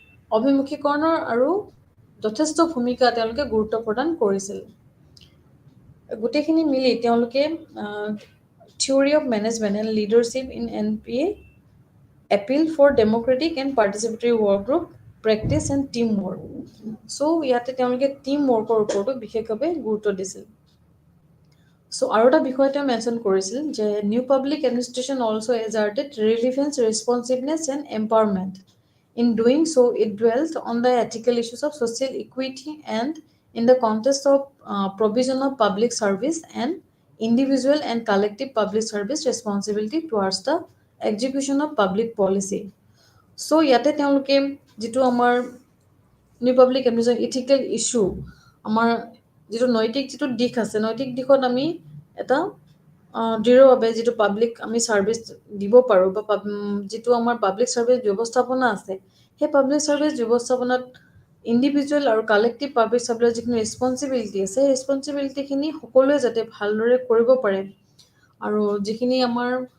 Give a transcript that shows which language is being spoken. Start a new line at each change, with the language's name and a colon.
Assamese: অভিমুখীকৰণৰ আৰু যথেষ্ট ভূমিকা তেওঁলোকে গুৰুত্ব প্ৰদান কৰিছিল গোটেইখিনি মিলি তেওঁলোকে
English: theory of management and leadership in NPA appeal for democratic and participatory work group practice and team work
Assamese: চ' ইয়াতে তেওঁলোকে টিম ৱৰ্কৰ ওপৰতো বিশেষভাৱে গুৰুত্ব দিছিল চ' আৰু এটা বিষয় তেওঁ মেনশ্যন কৰিছিল যে
English: New public administration also' asserted relevance responsiveness and empowerment In doing so, it dwells on the ethical issues of social equity and in the context of provision of public service and individual and collective public service responsibility towards the execution of public policy.
Assamese: So, ইয়াতে তেওঁলোকে যিটো আমাৰ new public administration ethical issue আমাৰ যিটো নৈতিক যিটো দিশ আছে নৈতিক দিশত আমি এটা দৃঢ়ভাৱে যিটো পাব্লিক আমি ছাৰ্ভিচ দিব পাৰোঁ বা যিটো আমাৰ পাব্লিক ছাৰ্ভিচ ব্যৱস্থাপনা আছে সেই পাব্লিক ছাৰ্ভিচ ব্যৱস্থাপনাত ইণ্ডিভিজুৱেল আৰু কালেক্টিভ পাব্লিক ছাৰ্ভিচৰ যিখিনি ৰেছপনচিবিলিটি আছে সেই ৰেছপনচিবিলিটিখিনি সকলোৱে যাতে ভালদৰে কৰিব পাৰে আৰু যিখিনি আমাৰ